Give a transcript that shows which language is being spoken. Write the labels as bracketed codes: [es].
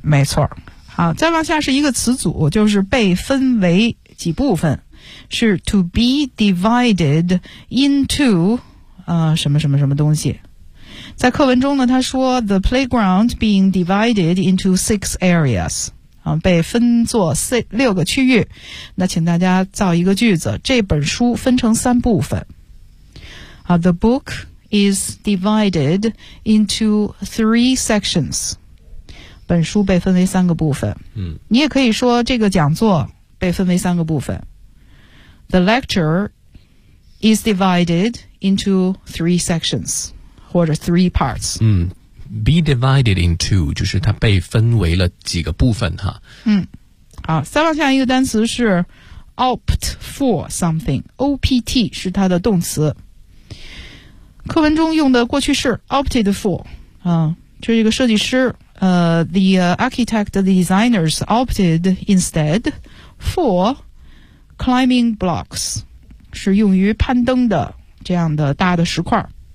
[zh] 没错。好，再往下是一个词组，就是被分为几部分，是 [en] to be divided into [zh] 什么什么什么东西。在课文中呢，他说 [en] the playground being divided into six areas [zh] 啊，被分作六个区域。那请大家造一个句子，这本书分成三部分。 [en] 啊 ，the book is divided into three sections。 [zh] 本书被分为三个部分。嗯，你也可以说这个讲座被分为三个部分。 [en] The lecture is divided into three sections, [zh] 或者 [en] three parts. [zh] 嗯 ， [en] be divided into [zh] 就是它被分为了几个部分哈。嗯，好，再往下一个单词是 [en] opt for something. [zh] OPT 是它的动词。课文中用的过去式 [en] opted for, [zh] 就是一个设计师 [en] the architect, the designers opted instead for climbing blocks, [zh] 是用于攀登的这样的大的石块。